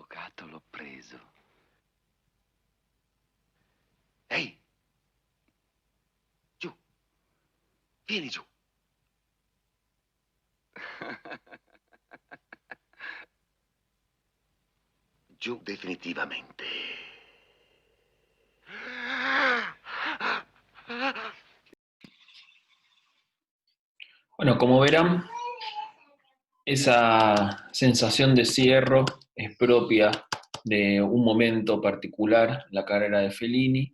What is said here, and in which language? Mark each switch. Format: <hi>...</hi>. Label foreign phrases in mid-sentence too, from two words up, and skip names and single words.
<it>trovato, l'ho preso. Ehi! Giù! Vieni giù! Giù definitivamente.</it> <es>Bueno, como verán, esa sensación de cierre es propia de un momento particular, la carrera de Fellini.</es>